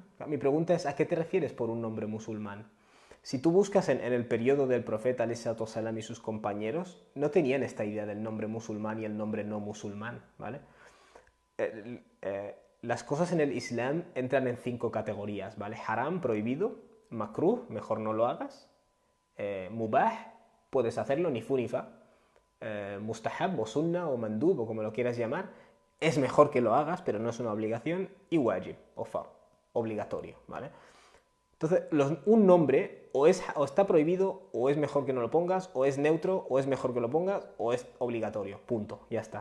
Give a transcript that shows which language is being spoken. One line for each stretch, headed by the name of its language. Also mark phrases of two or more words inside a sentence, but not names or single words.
Spanish: Mi pregunta es, ¿a qué te refieres por un nombre musulmán? Si tú buscas en el periodo del profeta ﷺ y sus compañeros, no tenían esta idea del nombre musulmán y el nombre no musulmán, ¿vale? Las cosas en el Islam entran en 5 categorías, ¿vale? Haram, prohibido; makruh, mejor no lo hagas; mubah, puedes hacerlo, ni fu ni fa; mustahab o sunna o mandub o como lo quieras llamar, es mejor que lo hagas, pero no es una obligación; y wajib o fard, obligatorio, ¿vale? Entonces, un nombre o está prohibido, o es mejor que no lo pongas, o es neutro, o es mejor que lo pongas, o es obligatorio. Punto. Ya está.